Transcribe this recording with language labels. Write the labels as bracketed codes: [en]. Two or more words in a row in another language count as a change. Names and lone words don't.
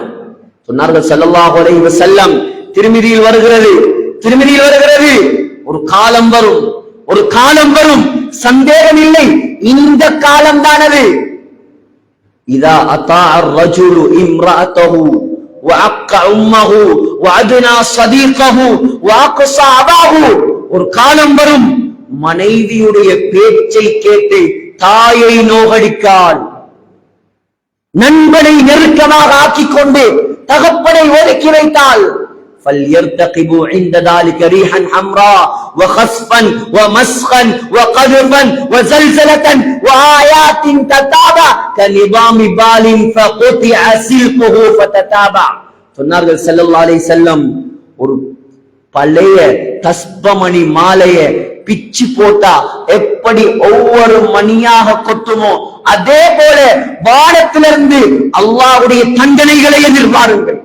[ta] சொன்னார்கள் [ar] صلى الله عليه وسلم, [ta] திருமிதியில் வருகிறது, ஒரு காலம் வரும், சந்தேகம் இல்லை, இந்த காலம் தானது. [ar] إذا أطاع الرجل امرأته وعق امه وعدنا صديقه واقصى اباه. [ta] ஒரு காலம் வரும், மனைவியுடைய பேச்சை கேட்டு தாயை நோகடிக்கால், நண்பனை நெருக்கமாக ஆக்கிக் கொண்டு தகப்பனை ஒதுக்கி வைத்தால், [ar] فليرتقبوا عند ذلك ريحا حمراء وخسفا ومسخا وقذفا وزلزلة وآيات تتابع كنظام بال فقطع سلكه فتتابع. [ta] சொன்னார்கள் [ar] صلى الله عليه وسلم, [ta] ஒரு பழைய தஸ்பமணி மாலைய பிச்சு போட்டா எப்படி ஒவ்வொரு மணியாக கொட்டுமோ அதே போல வானத்திலிருந்து அல்லாஹ்வுடைய தண்டனைகளை எதிர்பாருங்கள்.